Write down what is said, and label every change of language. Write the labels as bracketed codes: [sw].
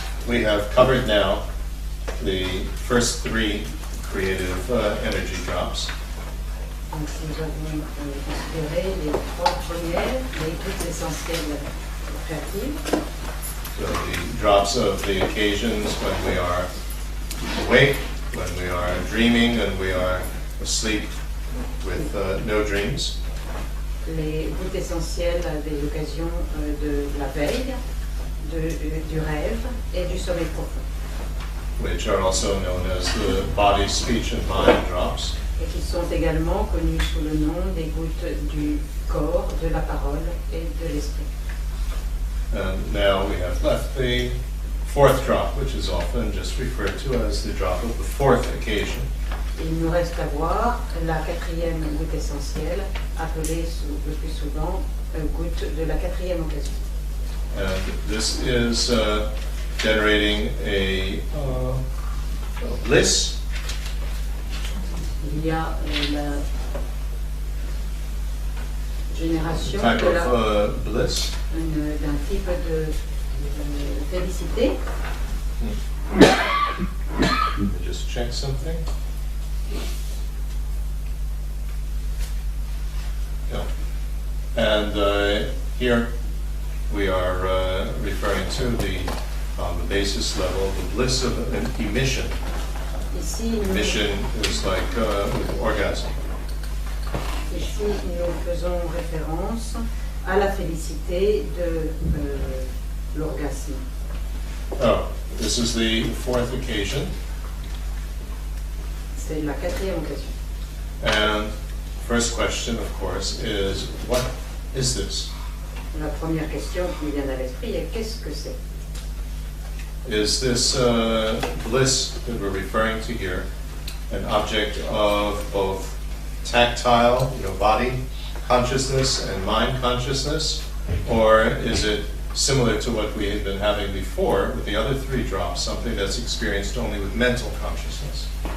[en] we have covered now the first three creative energy drops. [fr] Donc nous avons considéré les trois premières, les gouttes essentielles créatives. [en] So the drops of the occasions when we are awake, when we are dreaming, and we are asleep with no dreams. [fr] Les gouttes essentielles des occasions de la veille, du rêve et du sommeil profond. [en] Which are also known as the body, speech, and mind drops. [fr] Et qui sont également connus sous le nom des gouttes du corps, de la parole et de l'esprit. [en] And now we have left the fourth drop, which is often just referred to as the drop of the fourth occasion. [fr] Il nous reste à voir la quatrième goutte essentielle, appelée le plus souvent goutte de la quatrième occasion. [en] And this is generating a bliss. [fr] Il y a la génération [en] Type of bliss. [fr] d'un type de félicité. [en] Let me just check something. Yeah. And here we are referring to on the basis level, the bliss of an emission. [fr] Ici, [en] Emission is like with orgasm. [fr] Ici, nous faisons référence à la félicité de l'orgasme. [en] Oh, this is the fourth occasion. [fr] C'est la quatrième occasion. [en] And first question, of course, is what is this? [fr] La première question qui me vient à l'esprit est qu'est-ce que c'est? [en] Is this bliss that we're referring to here an object of both tactile, body consciousness and mind consciousness, or is it similar to what we had been having before with the other three drops, something that's experienced only with mental consciousness?